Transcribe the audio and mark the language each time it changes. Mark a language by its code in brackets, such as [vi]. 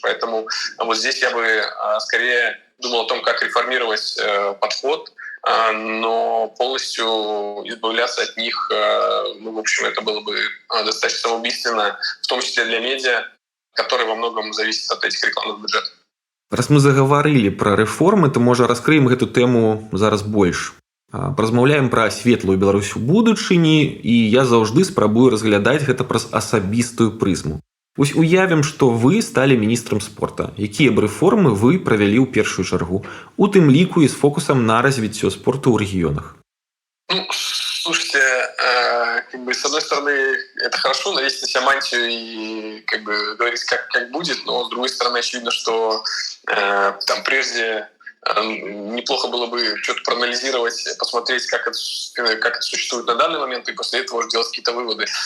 [ru] Поэтому вот здесь я бы скорее думал о том, как реформировать подход, но полностью избавляться от них, в общем, это было бы достаточно самоубийственно, в том числе для медиа, которые во многом зависят от этих рекламных бюджетов. [be] Раз мы заговорили про рэформы, то, можа, раскрыем эту тэму зараз больш. Паразмаўляем пра светлую Беларусь у будучыні, і я заўжды спрабую разглядаць гэта праз асабістую прызму. Вось уявім, што вы сталі міністрам спорта. Якія б рэформы вы правялі ў першую чаргу, у тым ліку і з фокусам на развіццё спорту ў рэгіёнах? [ru] Слушайте, с одной стороны, это хорошо, навесить на себя мантию и говорить, как будет, но с другой стороны, очевидно, что там прежде неплохо было бы что-то проанализировать, посмотреть, как это существует на данный момент, и после этого уже делать какие-то выводы.